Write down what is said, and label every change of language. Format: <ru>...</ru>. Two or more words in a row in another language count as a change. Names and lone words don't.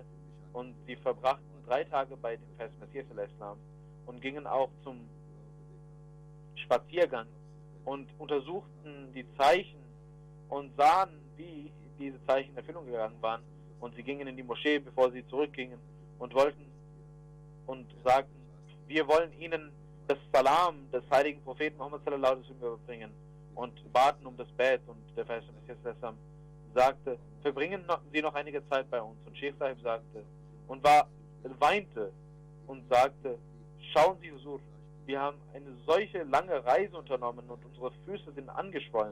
<de>Und sie verbrachten 3 Tage bei dem verheißenen Messias und gingen auch zum Spaziergang und untersuchten die Zeichen und sahen, wie diese Zeichen in Erfüllung gegangen waren. Und sie gingen in die Moschee, bevor sie zurückgingen, und wollten und sagten: Wir wollen ihnen das Salam des heiligen Propheten Muhammad</de> <ar>صلى الله عليه وسلم</ar> <de>überbringen, und baten um das Bett. Und der verheißene Messias sagte: Verbringen Sie noch einige Zeit bei uns. Und Sheikh Sahib sagte und weinte und sagte: Schauen Sie, Husur, wir haben eine solche lange Reise unternommen und unsere Füße sind angeschwollen.</de>